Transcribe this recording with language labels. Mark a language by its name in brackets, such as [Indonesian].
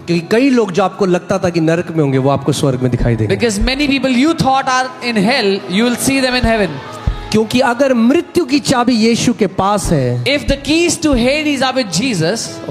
[Hindi] क्योंकि कई लोग जो आपको लगता था कि नरक में होंगे वो आपको स्वर्ग में दिखाई देंगे. [English] Because many people you thought are in hell, you will see them in heaven. [Hindi] क्योंकि अगर मृत्यु की चाबी यीशु के पास है, [English] If the keys to Hades are with Jesus,